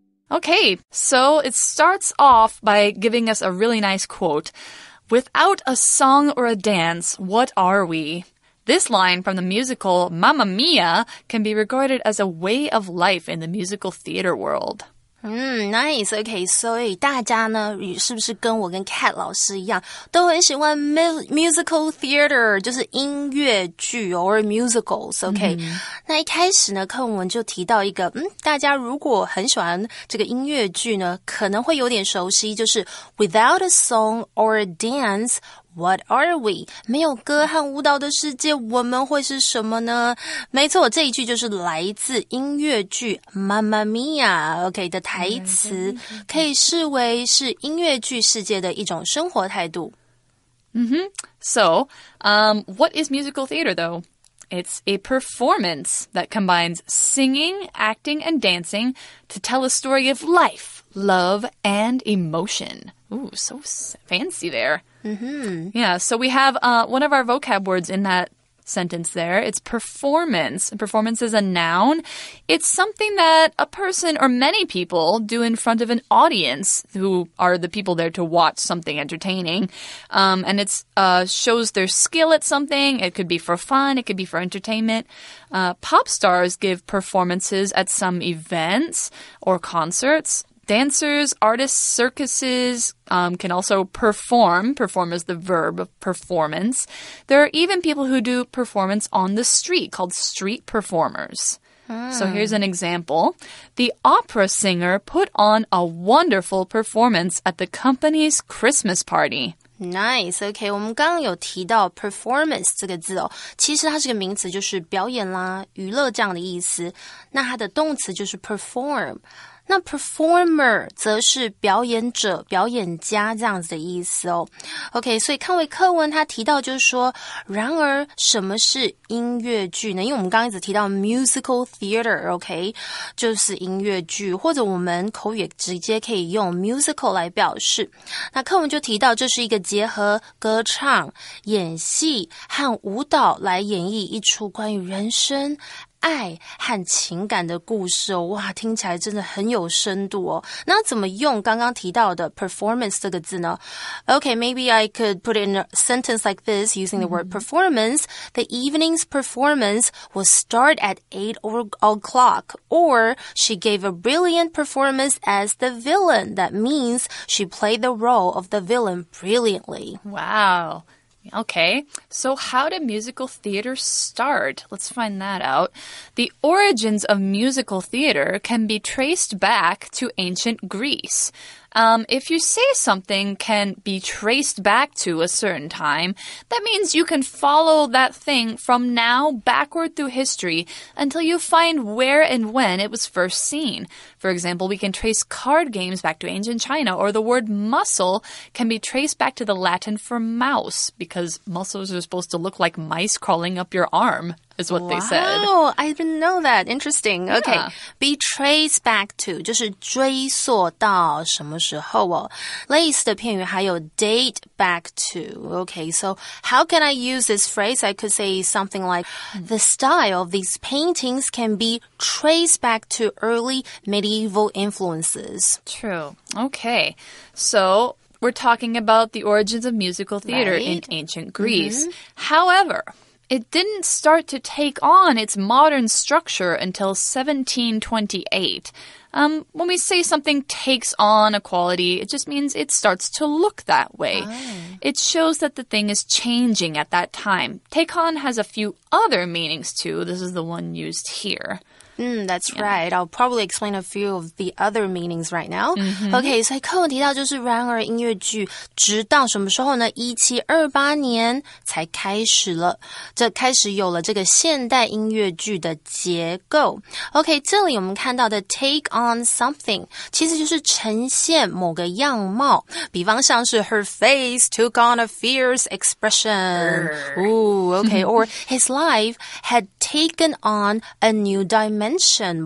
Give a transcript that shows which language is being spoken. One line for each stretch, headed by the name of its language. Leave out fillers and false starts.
English: Okay, so it starts off by giving us a really nice quote. Without a song or a dance, what are we? This line from the musical Mamma Mia can be regarded as a way of life in the musical theater world. Nice.
Chinese: Okay, 所以大家呢，是不是跟我跟 Kat 老师一样，都很喜欢 musical theater， 就是音乐剧or musicals。OK，那一开始呢，课文就提到一个，大家如果很喜欢这个音乐剧呢，可能会有点熟悉，就是
English: without a song or a dance。What are we?
Chinese: 没有歌和舞蹈的世界，我们会是什么呢？没错，这一句就是来自音乐剧 Mamma Mia 的台词，可以视为是音乐剧世界的一种生活态度。
English: So, what is musical theater, though? It's a performance that combines singing, acting, and dancing to tell a story of life, love, and emotion. Ooh, so fancy there. Yeah, so we have one of our vocab words in that sentence there. It's performance. Performance is a noun. It's something that a person or many people do in front of an audience who are the people there to watch something entertaining. And it shows their skill at something. It could be for fun. It could be for entertainment. Pop stars give performances at some events or concerts. Dancers, artists, circuses can also perform. Perform is the verb of performance. There are even people who do performance on the street called street performers. So here's an example. The opera singer put on a wonderful performance at the company's Christmas party. Nice, OK.
Chinese: 我们刚刚有提到 performance 这个字哦，其实它是个名词，就是表演啦、娱乐这样的意思。那它的动词就是 perform。那 performer 则是表演者、表演家这样子的意思哦。 OK， 所以看回课文，他提到就是说，然而什么是音乐剧呢？因为我们刚刚一直提到 musical theater，OK， 就是音乐剧，或者我们口语也直接可以用 musical 来表示。那课文就提到，这是一个结合歌唱、演戏和舞蹈来演绎一出关于人生、爱和情感的故事哦，哇，听起来真的很有深度哦。那怎么用刚刚提到的 performance 这个字呢？
English: Okay, maybe I could put it in a sentence like this using the word performance. The evening's performance will start at 8 o'clock, or she gave a brilliant performance as the villain. That means she played the role of the villain brilliantly. Wow.Okay, so how did musical theater start? Let's find that out. The origins of musical theater can be traced back to ancient Greece. If you say something can be traced back to a certain time, that means you can follow that thing from now backward through history until you find where and when it was first seen. For example, we can trace card games back to ancient China, or the word muscle can be traced back to the Latin for mouse, because muscles are supposed to look like mice crawling up your arm, is what they said. Wow, I didn't know that. Interesting. Yeah.
Chinese: Okay, be traced back to 就是追溯到什么时候哦。类似的片语还有 date back to.
English: Okay, so how can I use this phrase? I could say something like, the style of these paintings can be traced back to early medieval influences. True. Okay, so we're talking about the origins of musical theater in Right. ancient Greece. However, it didn't start to take on its modern structure until 1728. When we say something takes on a quality, it just means it starts to look that way. It shows that the thing is changing at that time. Take on has a few other meanings too. This is the one used here. That's right. I'll probably explain a few of the other meanings right now.
Chinese: Okay, 所以课文提到就是然而音乐剧直到什么时候呢？1728年才开始了，开始有了这个现代音乐剧的结构。 OK， 这里我们看到的 take on something 其实就是呈现某个样貌，比方像是
English: her face took on a fierce expression. Ooh, okay. Or his life had taken on a new dimension.